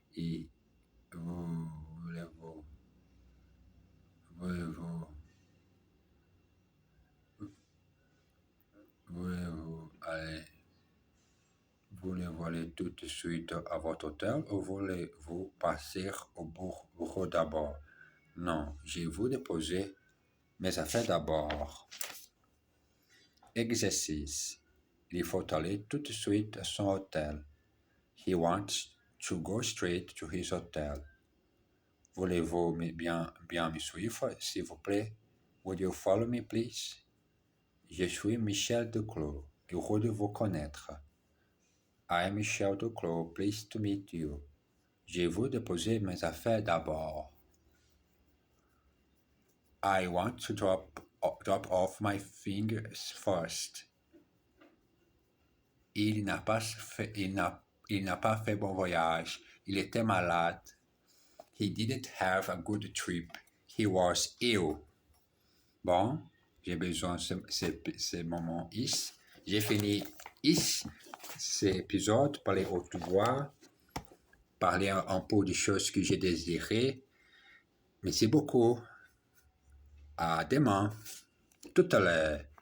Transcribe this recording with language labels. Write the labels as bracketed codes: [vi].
[fr] Et voulez-vous, voulez-vous, voulez-vous aller, voulez-vous aller tout de suite à votre hôtel ou voulez-vous passer au bureau d'abord? Non, je vais vous déposer mes affaires d'abord. Exercice. Il faut aller tout de suite à son hôtel. [en] He wants to go straight to his hotel. [fr] Voulez-vous bien me suivre, s'il vous plaît? [en] Would you follow me, please? [fr] Je suis Michel Duclos. Heureux de vous connaître. [en] I am Michel Duclos. Pleased to meet you. [fr] Je vais vous déposer mes affaires d'abord. [en] I want to drop off my things first. [fr] Il n'a pas fait bon voyage. Il était malade. [en] He didn't have a good trip. He was ill. [fr] Bon, j'ai besoin de ces moments ici. J'ai fini ici cet épisode, parler au revoir, parler un peu des choses que j'ai désirées. Merci beaucoup. À demain. Tout à l'heure.